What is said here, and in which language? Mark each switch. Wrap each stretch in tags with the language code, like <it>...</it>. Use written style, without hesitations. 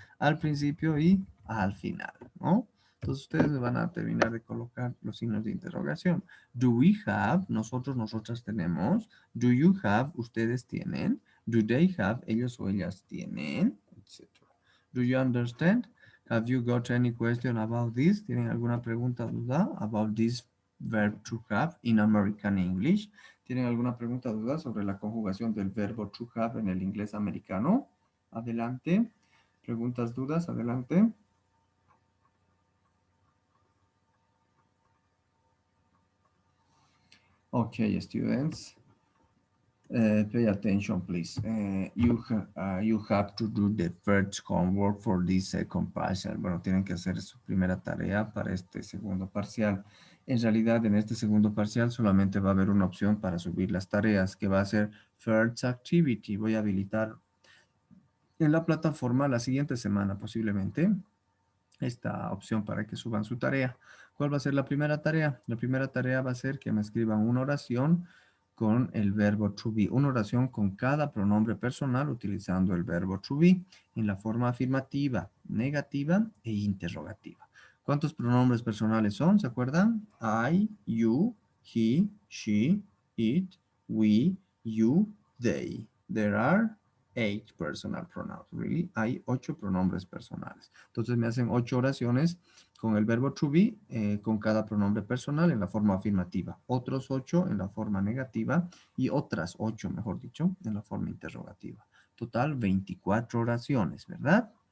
<es>Al principio y al final, ¿no? Entonces ustedes van a terminar de colocar los signos de interrogación.</es> <en>Do we have?</en> <es>Nosotros, nosotras tenemos.</es> <en>Do you have?</en> <es>Ustedes tienen.</es> <en>Do they have?</en> <es>Ellos o ellas tienen, etc.</es> <en>Do you understand? Have you got any question about this?</en> <es>¿Tienen alguna pregunta o duda</es> <en>about this verb to have in American English?</en> <es>¿Tienen alguna pregunta o duda sobre la conjugación del verbo to have en el inglés americano? Adelante. Preguntas, dudas, adelante.</es> <en>Okay, students. Pay attention, please. You have to do the first homework for this second partial.</en> <es>Bueno, tienen que hacer su primera tarea para este segundo parcial. En realidad, en este segundo parcial solamente va a haber una opción para subir las tareas, que va a ser First Activity. Voy a habilitar en la plataforma la siguiente semana, posiblemente, esta opción para que suban su tarea. ¿Cuál va a ser la primera tarea? La primera tarea va a ser que me escriban una oración con el verbo to be. Una oración con cada pronombre personal utilizando el verbo to be en la forma afirmativa, negativa e interrogativa. ¿Cuántos pronombres personales son? ¿Se acuerdan?</es> <en>I, you, he, she, it, we, you, they. There are 8 personal pronouns.</en> <es>Really? Hay 8 pronombres personales. Entonces me hacen 8 oraciones con el verbo to be, con cada pronombre personal en la forma afirmativa. Otros 8 en la forma negativa y otras 8, mejor dicho, en la forma interrogativa. Total, 24 oraciones, ¿verdad?</es>